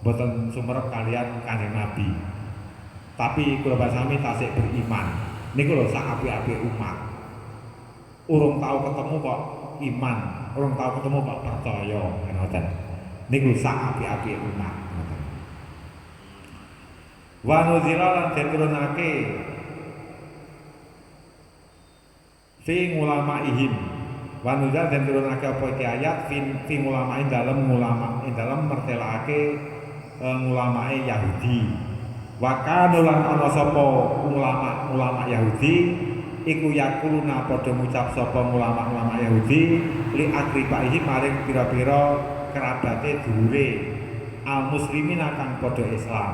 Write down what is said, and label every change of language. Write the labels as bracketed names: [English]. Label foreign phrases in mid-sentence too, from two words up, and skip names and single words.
[Javanese] boten sumerep kalian Kanjeng Nabi. Tapi kula sami tasik beriman. Niku lho sak apik-apik umat. Urung tau ketemu kok iman, urung tau ketemu kok percaya, ngoten. Niku sak apik-apik umat, ngoten. [Arabic] Wa nuzila [Javanese] lan diturunake [Arabic] fi ulamaihim. Wa nuzila [Javanese] dan turunake apa iki ayat [Arabic] fi ulamain [Javanese] dalam ulama dalam mertelake ulamae Yahudi. [Arabic] Wa kanulan [Javanese] ana sapa ulama Yahudi iku yakuluna padha ngucap sapa ulama Yahudi li akribaihi maring pira-pira kerabate dhuwure [Arabic] al muslimin [Javanese] kang padha Islam.